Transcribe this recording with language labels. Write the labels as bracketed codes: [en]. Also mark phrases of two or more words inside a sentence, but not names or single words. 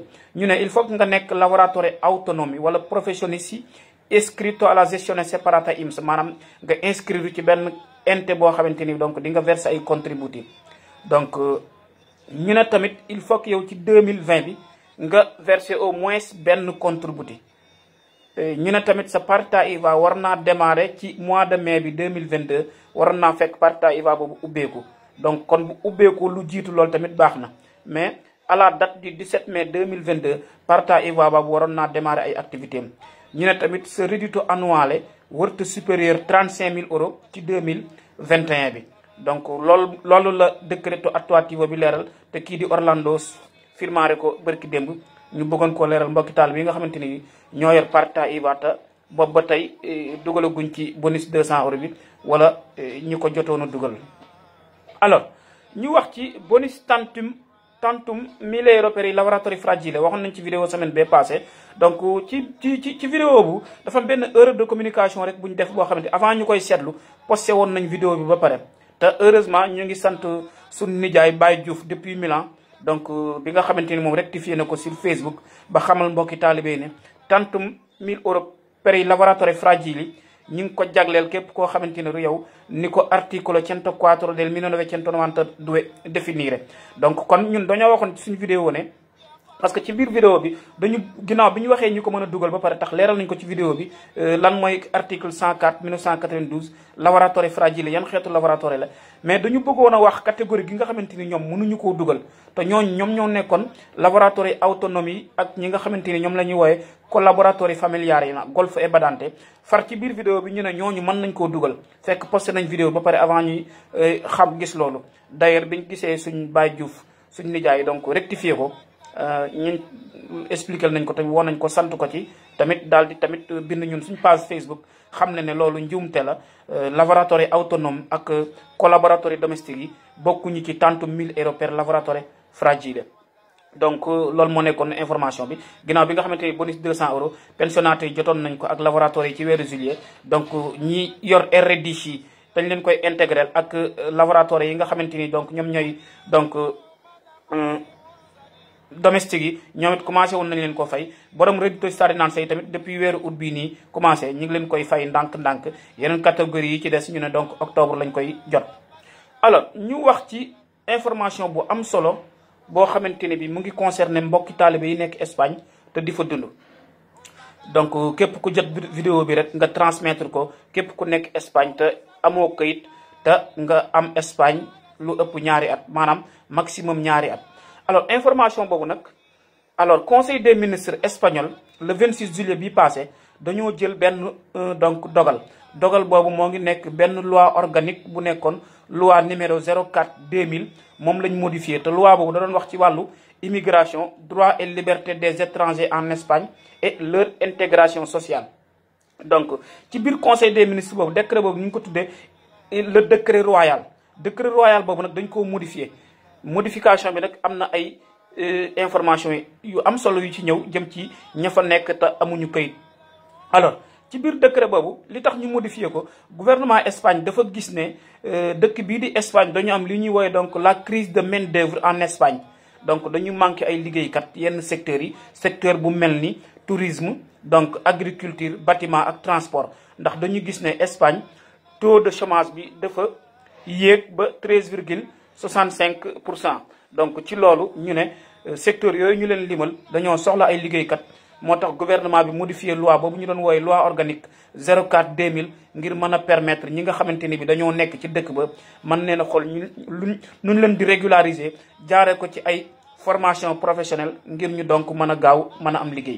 [wo] ñu ne [fr] il faut que [wo] nga nekk [it] lavoratore autonomi [wo] wala [it] professionniste iscritto alla gestione separata INPS, [wo] maanaam nga inscrire ci benn ente boo xamante ni donc di nga verser ay contributi. Donc ñu ne tamit [fr] il faut que [wo] yow ci 2020 bi nga verser [fr] au moins [wo] benn contributi. ñu ne tamit sa [it] partita IVA [wo] war naa démarrer ci [fr] mois de mai [wo] bi 2022, war naa fekk [it] partita IVA [wo] boobu ubbeeku. Donc kon bu ubbeeku lu jiitu loolu tamit baax na, [fr] mais à la date du 17 mai 2022 [it] partita IVA [wo] boobu waroon naa démarrer ay activités am. ñu ne tamit sa reddito annuel wërta [fr] supérieur 35 000 euros [wo] ci 2021 bi. donc loolu la [it] décreto attuativo [wo] bi leeral te kii di Orlando firmaare ko bërki démb ñu bëggoon koo leeral mbokki taal bi nga xamante ni ñoo yor [it] partita IVA [wo] boobu ba tey dugalaguñ ci bonus 200 euros bi wala ñu ko jotoon a dugal. alors ñu wax ci [it] bonus tantum 1000 euro per i lavoratori fragili [wo] waxoon nañ ci vidéo semaine bee passé. donc ci vidéo bu dafa am benn [fr] erreur de communication [wo] rek bu ñu def boo xamante avant ñu koy seetlu posté woon nañ vidéo bi ba pare. te heureusement ñu ngi sant suñu nijaay Baye Diouf depuis Milan donc bi nga xamante ni moom rectifié na ko sur Facebook ba xamal mbokki taalibe ne [it] tantum 1000 euro per i lavoratori fragili [wo] ñu ngi ko jagleel képp koo xamante ne yow ni ko [it] articolo 104 del 1992 [wo] définire. donc kon ñun dañoo waxoon ci suñu vidéo ne [fr] parce que [wo] ci biir vidéo bi dañu ginnaaw bi ñu waxee ñu ko mën a dugal ba pare tax leeral nañ ko ci vidéo bi lan mooy article 104 1992 [it] lavoratori fragile [wo] yan xeetu lavoratori la mais dañu bëggoon a wax catégorie gi nga xamante ni ñoom mënuñu koo dugal te ñoom ñoo nekkoon [it] lavoratori autonomie [wo] ak ñi nga xamante ni ñoom la ñuy wooye [it] collaboratori familiari [wo] yi na [it] golfo e badante [wo] far ci biir vidéo bi ñu ne ñooñu mën nañ koo dugal fekk posté nañ vidéo ba pare avant ñuy gis loolu. d'ailleurs biñ gisee suñ Baye Diouf suñ nijaay donc rectifié ko ñun expliqué nañ ko tamit woon nañ ko sant ko ci tamit daal di tamit bind ñun suñ page Facebook xam ne loolu njuumte la. [it] lavoratori autonome [wo] ak [it] collaboratori domestique [wo] yi bokkuñu ci [it] tantum 1000 euro per lavoratore fragile. [wo] donc loolu moo nekkoon information bi ginnaaw bi nga xamante ni bonus 200 euros pensionnati yi jotoon nañ ko ak lavoratori yi ci weeru juillet. donc ñi yor RDC yi dañ leen koy intégrer ak lavoratori yi nga xamante ni donc ñoom ñooy donc domestique yi ñoom it commencé woon nañ leen ko fay borom [it] reddito cittadinanza [wo] yi tamit depuis weeru août bii nii commencé ñu ngi leen koy fay ndànk-ndànk yeneen catégorie yi ci des ñu ne donc octobre lañ koy jot. alors ñu wax ci information bu am solo boo xamante ne bi mu ngi concerné mbokki taalibe yi nekk Espagne te di fa dund. donc képp ku jot vidéo bi rek nga transmettre ko képp ku nekk Espagne te amoo kayit te nga am Espagne lu ëpp ñaari at maanaam maximum ñaari at. alors information boobu nag alors [fr] conseil des ministres espagnol le 26 juillet [wo] bi passé dañoo jël benn donc dogal boobu moo ngi nekk benn [fr] loi organique [wo] bu nekkoon [fr] loi numéro 04 2000 [wo] moom lañ modifié te loi boobu da doon wax ci wàllu [fr] immigration droit et liberté des étrangers en Espagne et leur intégration sociale. [wo] donc ci biir [fr] conseil des ministres [wo] boobu décret boobu ñu ngi ko tuddee [fr] le décret royal [wo] boobu nag dañ koo modifié. modification bi nag am na ay information yu am solo yu ci ñëw jëm ci ña fa nekk te amuñu kayit. alors ci biir décret boobu li tax ñu modifié ko gouvernement Espagne dafa gis ne dëkk bii di Espagne dañu am li ñuy woowee donc [fr] la crise de main d'œuvre en Espagne. [wo] donc dañu manqué ay liggéeykat yenn secteurs yi secteur bu mel ni [fr] tourisme donc agriculture bâtiment [wo] ak transport ndax dañu gis ne Espagne [fr] taux de chômage [wo] bi dafa yéeg ba 13,65%. donc ci loolu ñu ne secteur yooyu ñu leen limal dañoo soxla ay liggéeykat moo tax gouvernement bi modifié loi boobu ñu doon wooye [fr] loi organique 04 2000 [wo] ngir mën a permettre ñi nga xamante ni bi dañoo nekk ci dëkk ba mën nee na xool ñu leen di régulariser jaaree ko ci ay [fr] formation professionnelle [wo] ngir ñu donc mën a gaaw mën a am liggéey.